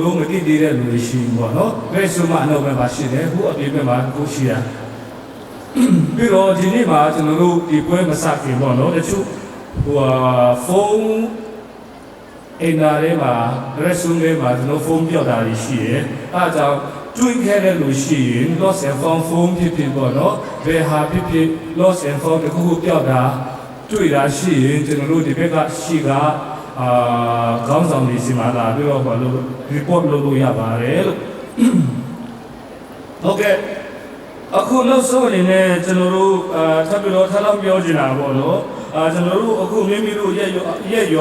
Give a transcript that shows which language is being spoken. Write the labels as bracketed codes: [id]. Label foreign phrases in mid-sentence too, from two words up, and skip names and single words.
[my] လုံးမတိသေးတဲ့လူတွေရှိဘူးပေါ့နော် restroom မှာအနောက်ဘက်မှာရှိတယ်ခုအပြင်ဘက်မှာကိုရှိတာပြီးတော့ဒီနေ့မှာ ကျွန်တော်တို့ဒီပွဲမစခင်ပေါ့နော်တချို့ဖုန်းအိမ်သားတွေမှာ restroom တွေမှာကျွန်တော်ဖုန်းပြောက်တာရှိတယ်အဲဒါကြောင့်တွေ့ခဲ့တဲ့လူရှိရင် [en] lost and found phone [my] ဖြစ်ဖြစ်ပေါ့နော်ဘယ်ဟာဖြစ်ဖြစ် [en] lost and found [my] တခုခုပြောက်တာတွေ့တာရှိရင်ကျွန်တော်တို့ဒီဘက်ကရှိကခေါင်းဆောင်တွေစီမှာလာပြီးတော့ဘာလို့ report လုပ်လို့ရပါတယ်လို့ ဟုတ်ကဲ့အခုနောက်ဆုံးအနေနဲ့ကျွန်တော်တို့ထပ်ပြီးတော့ထပ်လောက်ပြောချင်တာပေါ့နော်ကျွန်တော်တို့အခုမိမိတို့ရဲ့ရွာ